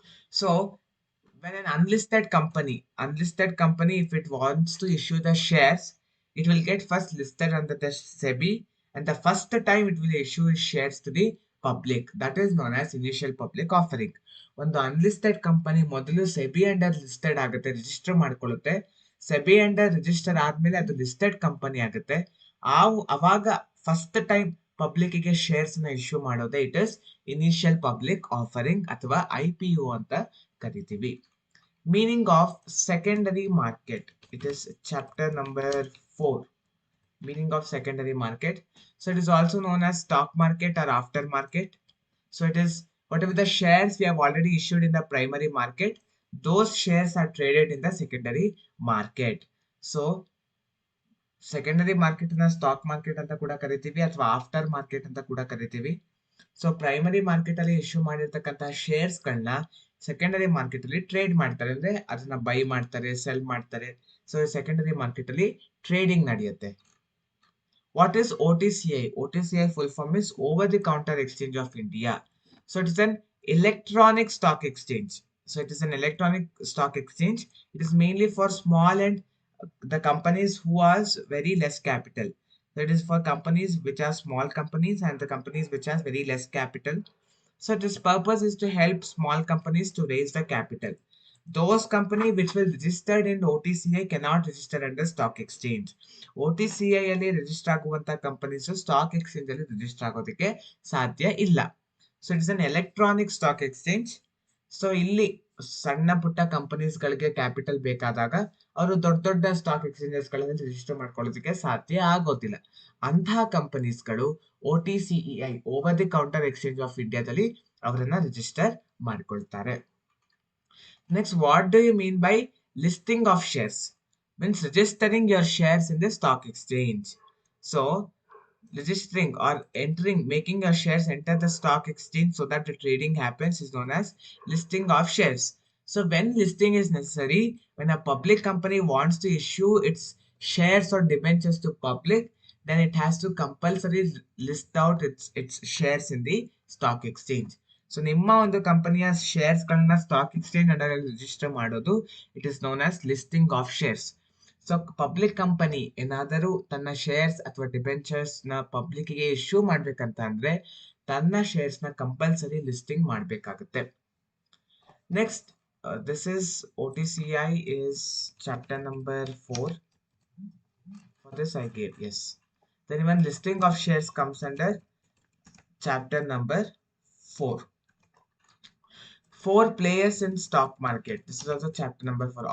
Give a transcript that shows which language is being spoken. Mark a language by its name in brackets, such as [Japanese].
[English] So when an unlisted company, if it wants to issue the shares, it will get first listed under the SEBI, and the first time it will issue its shares to the public. That is known as initial public offering. [Kannada] ಒಂದು unlisted company ಮೊದಲು SEBI under listed ಆಗುತ್ತೆ, register ಮಾಡ್ಕೊಳ್ಳುತ್ತೆ. SEBI under register ಆದ್ಮೇಲೆ ಅದು listed company ಆಗುತ್ತೆ. ಅವಾಗ first time public ಗೆ shares ನ issue ಮಾಡೋದೇ it is initial public offering ಅಥವಾ IPO ಅಂತ ಕರಿತೀವಿ. [English] Meaning of secondary market, it is chapter number 4. Meaning of secondary market. So it is also known as stock market or aftermarket. So it is whatever the shares we have already issued in the primary market, those shares are traded in the secondary market. [Kannada] So secondary market na stock market anta kuda karitivi athwa after market anta kuda karitivi. So primary market ಅಲ್ಲಿ issue ಮಾಡಿರ್ತಕ್ಕಂತಹ shares ಗಳನ್ನ secondary market ಅಲ್ಲಿ trade ಮಾಡ್ತಾರೆ, ಅಂದ್ರೆ ಅದನ್ನ by ಮಾಡ್ತಾರೆ, cell ಮಾಡ್ತಾರೆ. So secondary market ಅಲ್ಲಿ ಟ್ರೇಡಿಂಗ್ ನಡೆಯುತ್ತೆ. [English] What is OTCI? OTCI full form is Over the Counter Exchange of India. So it is an electronic stock exchange. So it is an electronic stock exchange. It is mainly for small and the companies who has very less capital. So it is for companies which are small companies and the companies which has very less capital. So its purpose is to help small companies to raise the capital. those company which will registered in OTCI cannot register under stock exchange. [Kannada] OTCI ಅಲ್ಲಿ register ಆಗುವಂತ companies stock exchange ಅಲ್ಲಿ register ಆಗೋದಕ್ಕೆ ಸಾಧ್ಯ ಇಲ್ಲ. So it's an electronic stock exchange. So ಇಲ್ಲಿ ಸಣ್ಣ ಪುಟ್ಟ companies ಗಳಿಗೆ ಕ್ಯಾಪಿಟಲ್ ಬೇಕಾದಾಗ ಅವರು ದೊಡ್ಡ ದೊಡ್ಡ ಸ್ಟಾಕ್ ಎಕ್ಸ್ಚೇಂಜಸ್ ಗಳಲ್ಲಿ ರಿಜಿಸ್ಟರ್ ಮಾಡ್ಕೊಳ್ಳೋದಕ್ಕೆ ಸಾಧ್ಯ ಆಗೋದಿಲ್ಲ. ಅಂತಹ ಕಂಪನೀಸ್ಗಳು OTCEI over the counter exchange of ಇಂಡಿಯಾದಲ್ಲಿ ಅವರನ್ನ ರಿಜಿಸ್ಟರ್ ಮಾಡ್ಕೊಳ್ತಾರೆ. [English] Next, what do you mean by listing of shares? Means registering your shares in the stock exchange. So, registering or entering, making your shares enter the stock exchange so that the trading happens is known as listing of shares. So, when listing is necessary, when a public company wants to issue its shares or debentures to public, then it has to compulsory list out its shares in the stock exchange. [Kannada] So ನಿಮ್ಮ ಒಂದು ಕಂಪನಿಯ shares ಗಳನ್ನ stock exchange under register ಮಾಡೋದು it is known as listing of shares. So public company ಏನಾದರೂ ತನ್ನ shares ಅಥವಾ debentures ನ public ಗೆ ಇಶ್ಯೂ ಮಾಡ್ಬೇಕಂತ ಅಂದ್ರೆ ತನ್ನ ಶೇರ್ಸ್ ನ ಕಂಪಲ್ಸರಿ ಲಿಸ್ಟಿಂಗ್ ಮಾಡ್ಬೇಕಾಗುತ್ತೆ. [English] Next, this is OTCI is chapter number 4. For this I gave yes. Then even listing of shares comes under chapter number 4. 4 players in stock market. This is also chapter number 4.